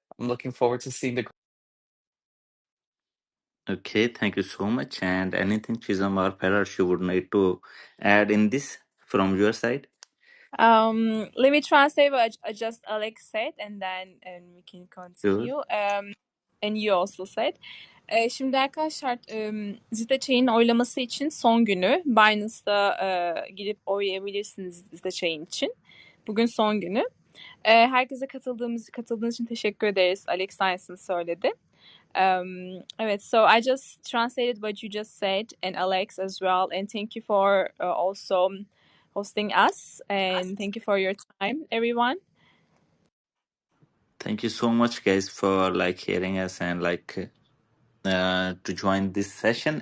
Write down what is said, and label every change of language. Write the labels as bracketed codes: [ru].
[en] I'm looking forward to seeing the Okay, thank you so much. And anything, Chisholm or Parrot, you would need to add in this from your side? Let me translate what just Alex said, and then we can Sure. continue. And you also said. [tr] Şimdi arkadaşlar, Zeta Chain'in oylaması için son günü. Binance'da gidip oylayabilirsiniz Zeta Chain için. Bugün son günü. Herkese katıldığınız için teşekkür ederiz. Alex Science'ın söyledi. [en] Evet, so I just translated what you just said, and Alex as well, and thank you for also hosting us, and thank you for your time, everyone. Thank you so much, guys, for like hearing us and like to join this session.